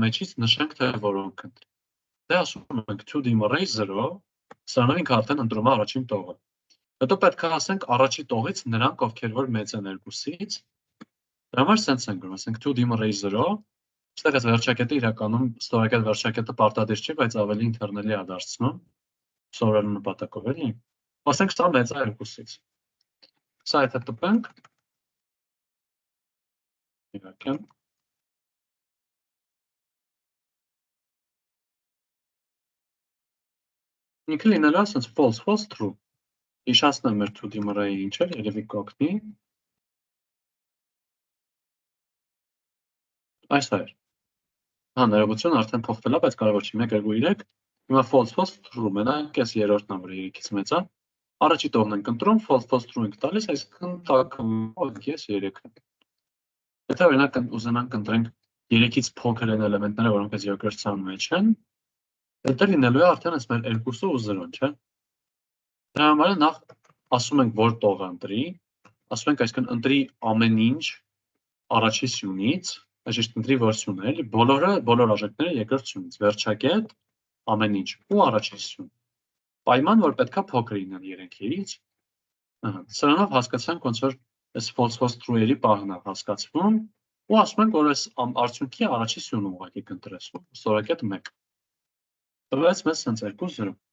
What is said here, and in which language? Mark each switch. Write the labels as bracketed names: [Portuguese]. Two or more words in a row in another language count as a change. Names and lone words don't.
[Armenian] մեջից նշենք թե որոնք ընտրի։ Դե ասում ենք [English] 2D array [Armenian] 0, սրանով ինքը արդեն ընտրում է առաջին տողը։ Հետո պետք է ասենք առաջի տողից նրանք, ովքեր որ մեծ են 2-ից, դրա համար sense ենք գրում, ասենք [English] 2D array [Armenian] 0, այստեղ այս վերջակետը իրականում ստորակետ վերջակետը պարտադիր չի, բայց ավելի ինտերնելի է դարձնում սովորելու նպատակով, էլի։ Ասենք սա մեծ է 2-ից։ Սա եթե տպենք, իրականում ինքը լինելու է ասենց [English] false, false, true։ [Armenian] Հիշացնեմ մեր [English] 2D array- [Armenian] ը ինչ էր, երևի կօգնի։ Այս է։ Հա, ներողություն, արդեն փոխվել է, բայց կարևոր չի, 1, 2, 3։ Հիմա [English] false, false, true, [Armenian] մենակ այս երրորդն է, որը 3-ից մեծ է։ Առաջի տողն ենք ընտրում, [English] false, false, true [Armenian] ենք տալիս, այսինքն տակը ես 3-ը։ Եթե օրինակ ուզենանք ընտրենք 3-ից փոքր են էլեմենտները, որոնք այս երկրորդ մեջ են, դա լինելու է արդեն այս մեր 2-ը ու 0-ն, չէ՞։ Դրա համար նախ ասում ենք որ տողը ընտրի, ասում ենք այսինքն ընտրի ամեն ինչ առաջի սյունից, այսինքն ընտրի որ սյունը, էլի, բոլոր արժեքները երկրորդ սյունից, վերջակետ, ամեն ինչ ու առաջի սյուն։ Պայման, որ պետքա փոքր լինեն 3-ից։ Սրանով հասկացանք ոնց որ այս [English] false, false, [Armenian] true-երի պահն է հասկացվում, ու ասում ենք, որ այս արդյունքի առաջի սյունը ուղղակի կընտրես, ստորակետ 1։ Տվեց մեզ սենց 2, 0։